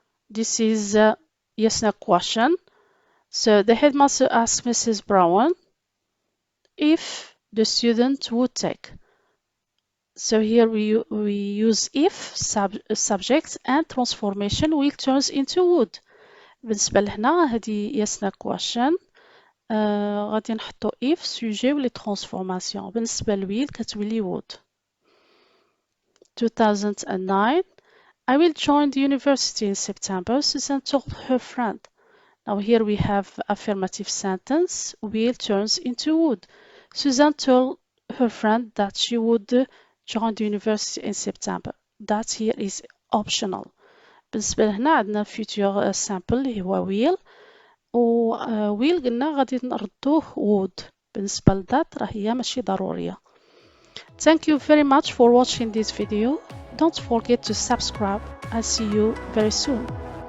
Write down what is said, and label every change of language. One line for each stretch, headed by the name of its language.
English: This is a yes/no question. So the headmaster asked Mrs. Brown if the student would take. So here we use if subject and transformation will turns into would.
Arabic: بالنسبة لهنا هذه yes/no question. غادي نحطو if sujet ولي transformation. بالنسبة لويل كتولي would.
English: 2009, I will join the university in September, Susan told her friend. Now here we have affirmative sentence, will turns into would. Susan told her friend that she would join the university in September. That here is optional.
Arabic: بالنسبة لهنا عندنا future simple اللي هو will و will قلنا غادي نردوه would. بالنسبة لذات راه هي ماشي ضرورية.
English: Thank you very much for watching this video. Don't forget to subscribe and see you very soon.